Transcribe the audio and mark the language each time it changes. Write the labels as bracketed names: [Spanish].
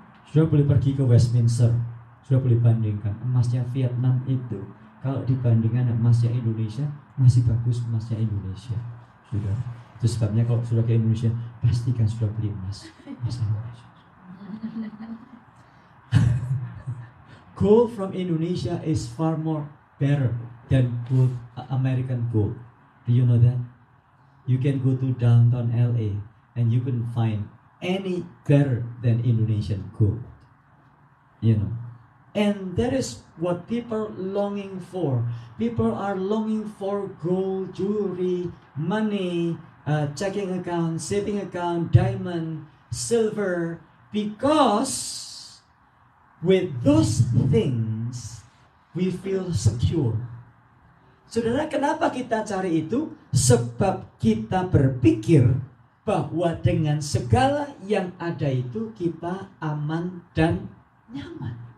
[Indonesian] Sudah boleh pergi ke Westminster, sudah boleh bandingkan emasnya Vietnam itu Kalau dibandingkan emasnya Indonesia, masih bagus emasnya Indonesia. Sudah. Itu sebabnya kalau sudah ke Indonesia, pastikan sudah beli emas Indonesia. [English] Gold from Indonesia is far more better than gold, American gold. Do you know that? You can go to downtown LA and you can find any better than Indonesian gold. You know. And that is what people longing for. People are longing for gold, jewelry, money, checking account, saving account, diamond, silver, because with those things we feel secure. [Indonesian] Saudara, kenapa kita cari itu? Sebab kita berpikir bahwa dengan segala yang ada itu kita aman dan nyaman.